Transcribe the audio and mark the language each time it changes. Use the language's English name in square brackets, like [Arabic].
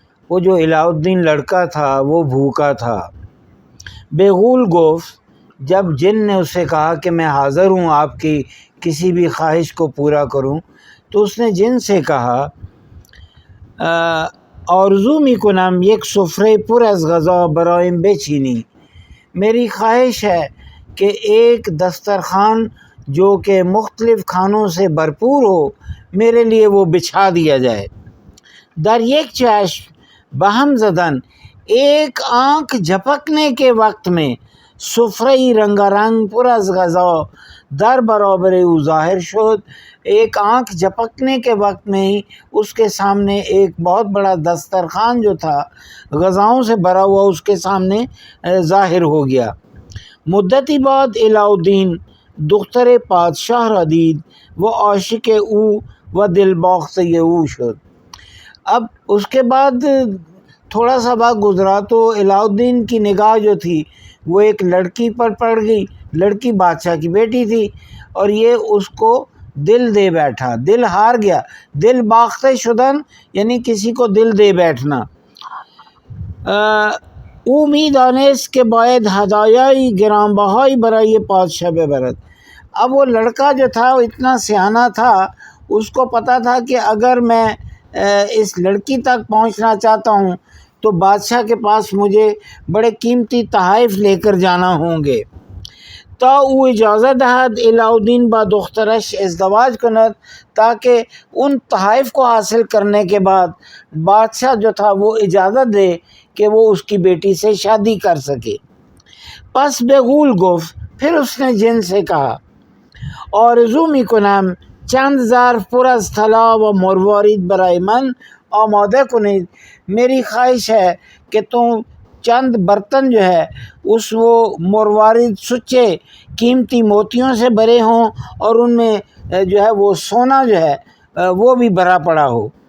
[Urdu] وہ جو علاؤالدین لڑکا تھا وہ بھوکا تھا. بیغول گفت، جب جن نے اسے کہا کہ میں حاضر ہوں آپ کی کسی بھی خواہش کو پورا کروں، تو اس نے جن سے کہا، [Persian] آرزو می کنم یک سفره پر از غذا برایم بچینی. [Urdu] میری خواہش ہے کہ ایک دسترخوان جو کہ مختلف کھانوں سے بھرپور ہو میرے لیے وہ بچھا دیا جائے. [Persian] در یک چشم بہم زدن، [Urdu] ایک آنکھ جھپکنے کے وقت میں [Persian] سفره‌ای رنگارنگ پر از غذا در برابر او ظاہر شد. [Urdu] ایک آنکھ جھپکنے کے وقت میں ہی اس کے سامنے ایک بہت بڑا دسترخوان جو تھا غذاؤں سے بھرا ہوا اس کے سامنے ظاہر ہو گیا. [Persian] مدتی بعد علاؤالدین دختر پادشاہ را دید و عاشق او و دل باخته او شد. [Urdu] اب اس کے بعد تھوڑا سا وقت گزرا تو علاؤالدین کی نگاہ جو تھی وہ ایک لڑکی پر پڑ گئی. لڑکی بادشاہ کی بیٹی تھی اور یہ اس کو دل دے بیٹھا، دل ہار گیا. دل باخته شدن یعنی کسی کو دل دے بیٹھنا. [Persian] او می دانست که باید هدایای گرانبهایی برای پادشاه ببرد. [Urdu] اب وہ لڑکا جو تھا وہ اتنا سیانہ تھا، اس کو پتہ تھا کہ اگر میں اس لڑکی تک پہنچنا چاہتا ہوں تو بادشاہ کے پاس مجھے بڑے قیمتی تحائف لے کر جانا ہوں گے. [Persian] تا او اجازت دہد علاؤالدین با دخترش ازدواج کند، [Urdu] تاکہ ان تحائف کو حاصل کرنے کے بعد بادشاہ جو تھا وہ اجازت دے کہ وہ اس کی بیٹی سے شادی کر سکے. [Persian] پس بغول گفت، [Urdu] پھر اس نے جن سے کہا، [Persian] آرزو میکنم چند ظرف پر از طلا و مروارید برای من آماده کنید. [Urdu] میری خواہش ہے کہ تم چند برتن جو ہے اس وہ مروارید سچے قیمتی موتیوں سے بھرے ہوں اور ان میں جو ہے وہ سونا جو ہے وہ بھی بھرا پڑا ہو.